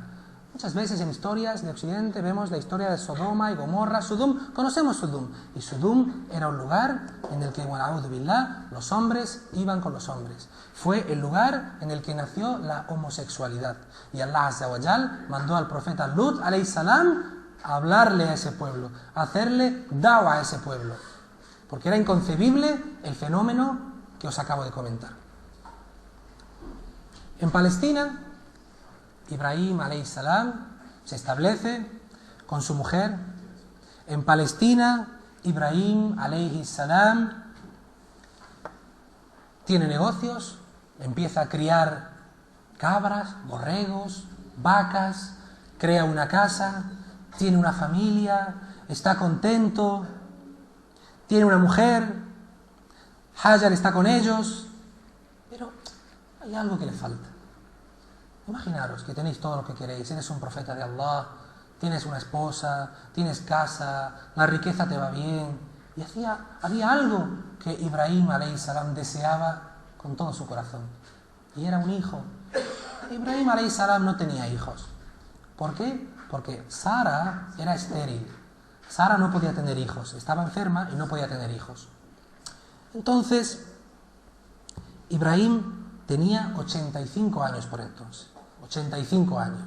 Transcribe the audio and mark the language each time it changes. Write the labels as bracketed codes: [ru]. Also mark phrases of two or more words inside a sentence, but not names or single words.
[es] Muchas veces en historias de Occidente vemos la historia de Sodoma y Gomorra. Conocemos Sudum. Y Sudum era un lugar en el que, [ar] وأعوذ بالله, [es] los hombres iban con los hombres. Fue el lugar en el que nació la homosexualidad. Y [ar] الله عز وجل [es] mandó al profeta Lut [ar] عليه السلام [es] a hablarle a ese pueblo, a hacerle da'wa a ese pueblo. Porque era inconcebible el fenómeno que os acabo de comentar. En Palestina, Ibrahim [ar] عليه السلام [es] se establece con su mujer. En Palestina, Ibrahim [ar] عليه السلام [es] tiene negocios, empieza a criar cabras, borregos, vacas, crea una casa, tiene una familia, está contento, tiene una mujer, Hajar está con ellos, pero hay algo que le falta. Imaginaros que tenéis todo lo que queréis, eres un profeta de Allah, tienes una esposa, tienes casa, la riqueza te va bien. Y había algo que Ibrahim [ar] عليه السلام [es] deseaba con todo su corazón. Y era un hijo. Ibrahim [ar] عليه السلام [es] no tenía hijos. ¿Por qué? Porque Sara era estéril. Sara no podía tener hijos. Estaba enferma y no podía tener hijos. Entonces, Ibrahim tenía 85 años por entonces. 85 años.